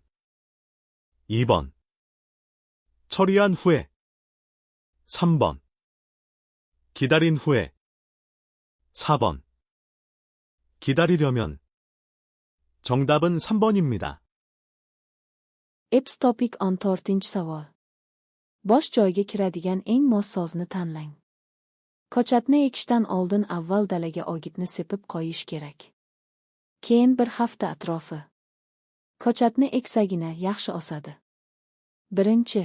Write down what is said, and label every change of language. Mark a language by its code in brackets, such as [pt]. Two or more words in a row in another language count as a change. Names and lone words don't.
[ko] 2번. 처리한 후에. 3번. 기다린 후에. 4번. 기다리려면. 정답은 3번입니다. [uz] Eps topic 14 savol. Bosh joyga kiradigan eng mos so'zni tanlang. Ko'chatni ekishdan oldin avval dalaga o'gitni sepib qo'yish kerak. Keyin bir hafta atrofi. Ko'chatni eksagina yaxshi o'sadi. Birinchi.